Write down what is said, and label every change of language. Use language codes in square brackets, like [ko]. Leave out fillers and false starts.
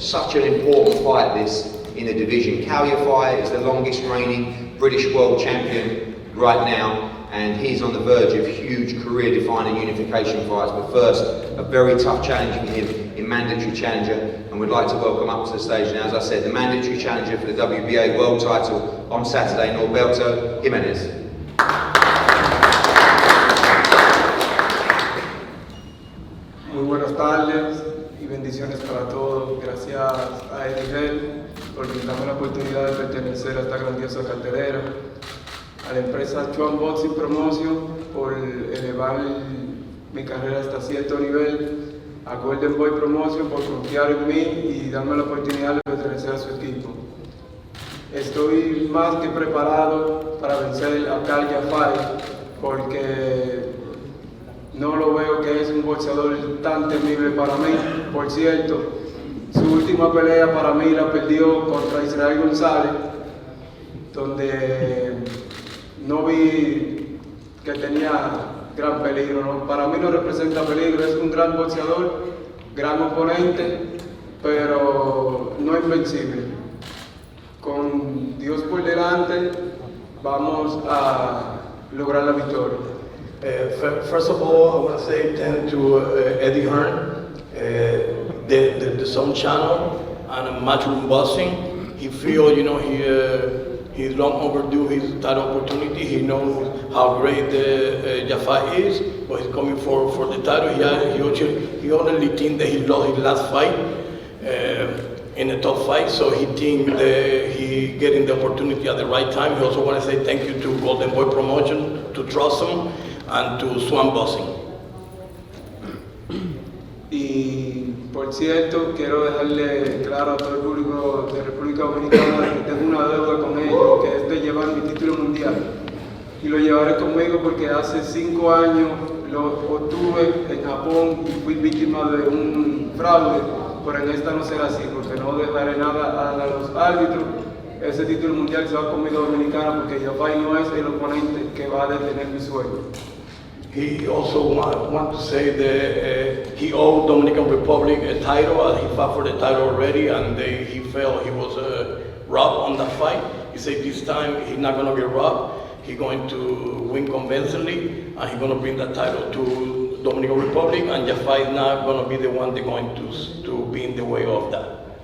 [en] Such an important fight, this, in the division. Yafai is the longest reigning British world champion right now, and he's on the verge of huge career-defining unification fights. But first, a very tough challenge for him in mandatory challenger, and we'd like to welcome up to the stage now, as I said, the mandatory challenger for the WBA world title on Saturday, Norberto Jimenez. [es] Muy buenas tardes y bendiciones para todos. Gracias a Eddie Hearn por brindarme la oportunidad de pertenecer a esta grandiosa cartelera. A la empresa Chuan Boxing Promotion por elevar mi carrera hasta cierto nivel. A Golden Boy Promotion por confiar en mí y darme la oportunidad de pertenecer a su equipo. Estoy más que preparado para vencer a Yafai porque no lo veo que es un boxeador tan temible para mí. Por cierto, su última pelea para mí la perdió contra Israel González, donde no vi que tenía gran peligro, ¿no? Para mí no representa peligro, es un gran boxeador, gran oponente, pero no invencible. Con Dios por delante, vamos a lograr la victoria. [en] First of all, I want to say thank to Eddie Hearn, the Zone channel, and Matchroom Boxing. He feel, you know, he's long overdue his title opportunity. He knows how great Yafai is, but he's coming for the title. He only think that he lost his last fight in a tough fight, so he think that he getting the opportunity at the right time. He also want to say thank you to Golden Boy Promotion, to trust him, and to Swan Boxing. [es] Y por cierto, quiero dejarle claro a todo el público de República Dominicana que tengo una deuda con ellos, que es de llevar mi título mundial. Y lo llevaré conmigo porque hace 5 años lo obtuve en Japón y fui víctima de un fraude, pero en esta no será así, porque no dejaré nada a los árbitros ese título mundial se va con comida dominicana porque Yafai no es el oponente que va a detener mi sueño. [en] He also want to say that he owed Dominican Republic a title. He fought for the title already, and he felt he was robbed on that fight. He said this time he's not going to get robbed. He's going to win convincingly, and he's going to bring that title to Dominican Republic, and Yafai is not going to be the one that's going to be in the way of that.